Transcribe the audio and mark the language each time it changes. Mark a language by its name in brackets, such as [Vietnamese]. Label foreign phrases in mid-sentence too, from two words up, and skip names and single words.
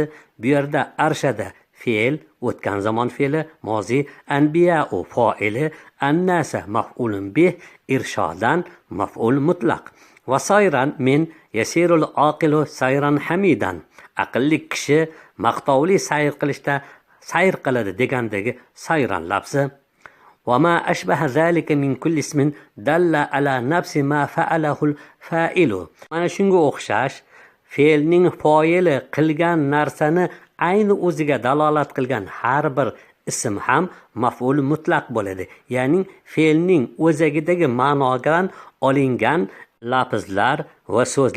[Uzbek] Bu yerda arshada fe'l, o'tgan zamon fe'li, mozi, anbiya u fa'ili, annasa [Arabic] مفعول به, [Uzbek] irshodan [Arabic] مفعول مطلق. وسيرا من يسير العاقل سيرا حميدا. [Uzbek] Aqlli kishi maqtovli sayr qilishda sayr qiladi degandagi sayran lafzi. [Arabic] وما أشبه ذلك من كل اسم دل على نفس ما فعله الفاعل. [Uzbek] Mana shunga o'xshash fe'lning foili qilgan narsani ayni o'ziga dalolat qilgan har bir ism ham [Arabic] مفعول مطلق [Uzbek] bo'ladi. Ya'ni fe'lning o'zagidagi ma'nodan olingan lafzlar va so'zlar